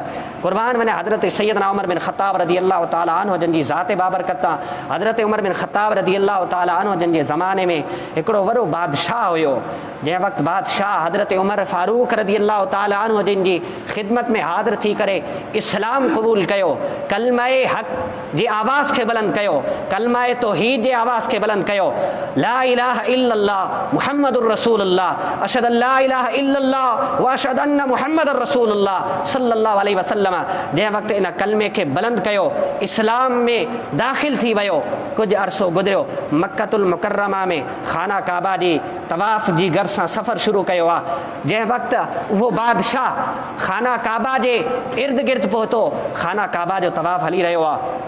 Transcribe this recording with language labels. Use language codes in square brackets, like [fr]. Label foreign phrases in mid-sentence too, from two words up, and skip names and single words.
[sd] क़ुर्बान वञे हज़रत सैयदना उमर बिन ख़त्ताब [ar] رضي الله تعالى عنه [sd] जन जी ज़ात बाबरकत तां, हज़रत उमर बिन ख़त्ताब [ar] رضي الله تعالى عنه [sd] जन जे ज़माने में हिकिड़ो वॾो बादशाह हुयो। जंहिं वक़्तु बादशाह हज़रत उमर फारूक [ar] رضي الله تعالى عنه [sd] जिन जी ख़िदमत में हाज़िर थी करे इस्लाम क़बूल कयो, कलमाए हक़ जी आवाज़ खे बुलंद कयो, कलमाए तौहीद जे आवाज़ खे बुलंद कयो, [ar] لا إله إلا الله محمد رسول الله أشهد أن لا إله إلا الله وأشهد أن محمدا رسول الله صلى الله عليه وسلم. [sd] जंहिं वक़्तु इन कलमे खे बुलंद कयो, इस्लाम में दाख़िल थी वियो, कुझु अरसो गुज़रियो, मक्कतुल मुकर्रमा में खाना काबा जी तवाफ़ जी घर सां सफ़र शुरू कयो आहे। जंहिं वक़्तु उहो बादशाह खाना काबा जे इर्द गिर्द पहुतो, खाना काबा जो तवाफ़ हली रहियो आहे।